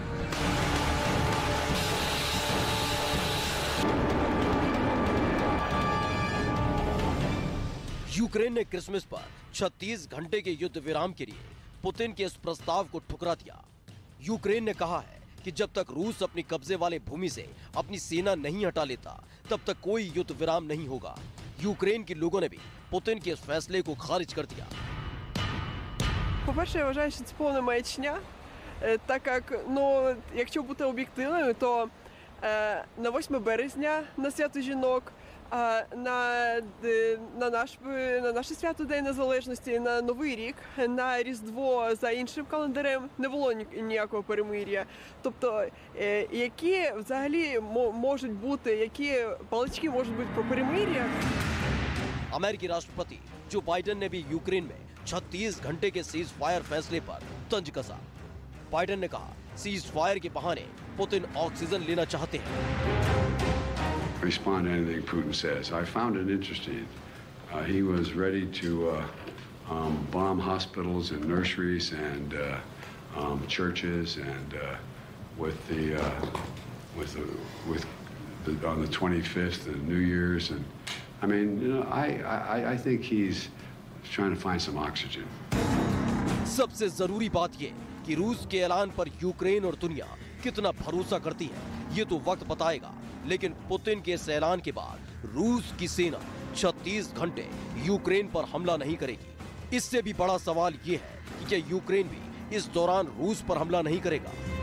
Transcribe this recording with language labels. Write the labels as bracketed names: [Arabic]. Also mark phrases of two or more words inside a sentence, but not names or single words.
[Hindi] यूक्रेन ने क्रिसमस पर 36 घंटे के युद्ध विराम के लिए पुतिन के इस प्रस्ताव को ठुकरा दिया। यूक्रेन ने कहा है कि जब तक रूस अपनी कब्जे वाले भूमि से अपनी सेना नहीं हटा लेता, तब तक कोई युद्ध विराम नहीं होगा। यूक्रेन के लोगों ने भी पुतिन के इस फैसले को खारिज कर दिया। [Ukrainian] По-перше, я вважаю, що це повна маячня, так як, якщо бути об'єктивною, то на 8 березня, на свято жінок, на наше свято День Незалежності, на Новий рік, на Різдво за іншим календарем не було ніякого перемир'я. Тобто, які взагалі можуть бути, які балачки можуть бути про перемир'я? [Hindi] अमेरिकी राष्ट्रपति जो बाइडेन ने भी यूक्रेन में 36 घंटे के [English] cease fire [Hindi] फैसले पर तंज कसा। बाइडेन ने कहा, [English] cease fire [Hindi] के बहाने पुतिन ऑक्सीजन लेना चाहते हैं। [English] Respond to anything Putin says. I found it interesting. He was ready to bomb hospitals and nurseries and churches and on the 25th and New Year's, and I mean, I think he's trying to find some oxygen. [Hindi] सबसे जरूरी बात ये कि रूस के ऐलान पर यूक्रेन और दुनिया कितना भरोसा करती है, ये तो वक्त बताएगा। लेकिन पुतिन के इस ऐलान के बाद रूस की सेना 36 घंटे यूक्रेन पर हमला नहीं करेगी। इससे भी बड़ा सवाल ये है कि क्या यूक्रेन भी इस दौरान रूस पर हमला नहीं करेगा।